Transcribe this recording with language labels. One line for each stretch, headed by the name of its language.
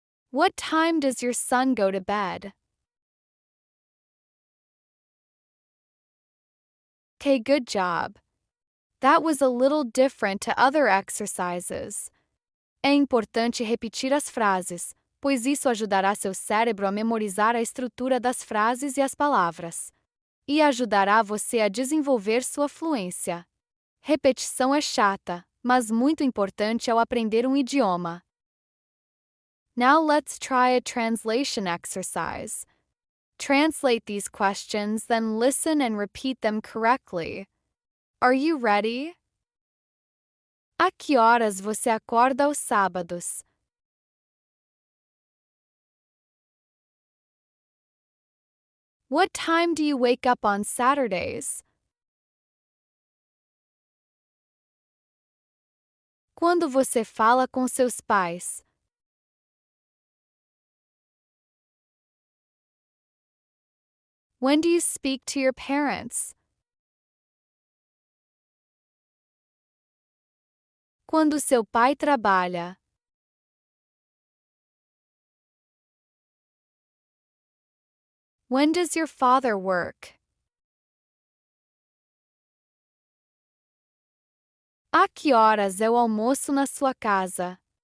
English: What time does your son go to bed? Okay, good job. That was a little different to other exercises.
Portuguese: É importante repetir as frases, pois isso ajudará seu cérebro a memorizar a estrutura das frases e as palavras, e ajudará você a desenvolver sua fluência. Repetição é chata, mas muito importante ao aprender um idioma.
English: Now let's try a translation exercise. Translate these questions, then listen and repeat them correctly. Are you ready?
Portuguese: A que horas você acorda aos sábados?
English: What time do you wake up on Saturdays?
Portuguese: Quando você fala com seus pais?
English: When do you speak to your parents?
Portuguese: Quando seu pai trabalha?
English: When does your father work?
Portuguese: A que horas é o almoço na sua casa?